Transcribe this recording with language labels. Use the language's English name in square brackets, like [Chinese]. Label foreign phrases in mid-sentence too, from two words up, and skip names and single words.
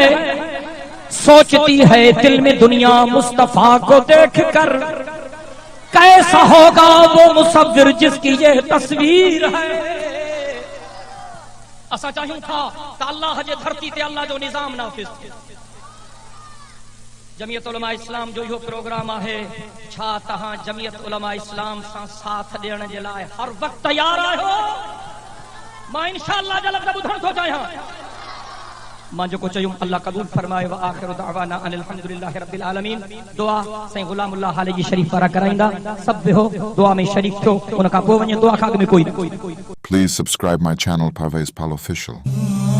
[Urdu] سوچتی ہے دل میں دنیا مصطفیٰ کو دیکھ کر، کیسا ہوگا وہ مصور جس کی یہ تصویر ہے. [Sindhi] असा चाहिए था तो अल्लाह जे धरती ते अल्लाह जो निजाम नाफिज थे। जमियत उलमा इस्लाम जो यो प्रोग्राम है, छा तहां जमियत उलमा इस्लाम सां साथ ॾियण जे लाइ हर वक्त तैयार आहियो। मां इंशाअल्लाह जल्द ॿुधण थो चाहियां। मां जेको चयुमि अल्लाह क़बूल फरमाए। [Arabic] وآخر دعوانا أن الحمد لله رب العالمين. [Sindhi] दुआ साईं गुलामुल्लाह हालेजी शरीफ वारा कराईंदा, सब हो दुआ में शरीक थियो, उन खां पोइ वञे दुआ खां अॻु में कोई। [English] Please subscribe my channel Parvez Pal Official.